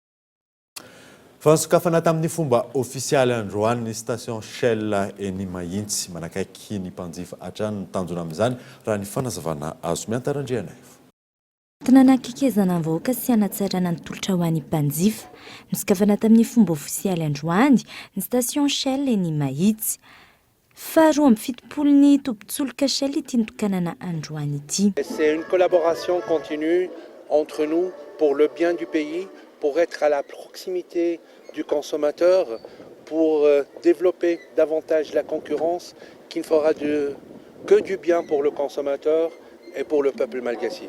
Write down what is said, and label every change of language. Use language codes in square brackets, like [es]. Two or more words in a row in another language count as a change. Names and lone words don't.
[mg] Fansokafana tamin'ny fomba ofisialy androany ny station Shell eny Mahitsy manakaiky ny mpanjifa hatrany ny tanjona amin'izany raha ny fanazavana azo miantarandriana. Tanàna-kekezana vahoaka sy hanatsarana ny tolotra ho an'ny mpanjifa nosokafana tamin'ny fomba ofisialy androany ny station Shell eny Mahitsy. Faharoa amby fitopolo ny tombontsoloka Shell ity nitokanana androany ity. [fr] C'est une collaboration continue entre nous pour le bien du pays, pour être à la proximité du consommateur, pour développer davantage la concurrence qui ne fera que du bien pour le consommateur et pour le peuple malgache.